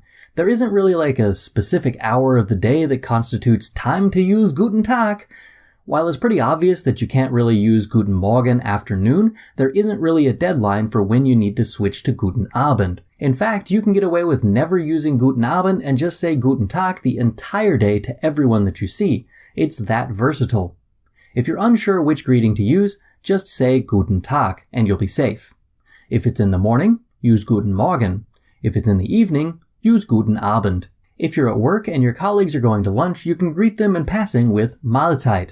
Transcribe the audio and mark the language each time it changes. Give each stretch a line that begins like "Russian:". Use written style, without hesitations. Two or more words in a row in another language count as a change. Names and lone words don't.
English: There isn't really like a specific hour of the day that constitutes time to use
German: Guten Tag.
English: While it's pretty obvious that you can't really use
German: Guten Morgen
English: afternoon, there isn't really a deadline for when you need to switch to
German: Guten Abend.
English: In fact, you can get away with never using
German: Guten Abend
English: and just say
German: Guten Tag
English: the entire day to everyone that you see. It's that versatile. If you're unsure which greeting to use, just say
German: Guten Tag
English: and you'll be safe. If it's in the morning, use
German: Guten Morgen.
English: If it's in the evening, use
German: Guten Abend.
English: If you're at work and your colleagues are going to lunch, you can greet them in passing with Mahlzeit.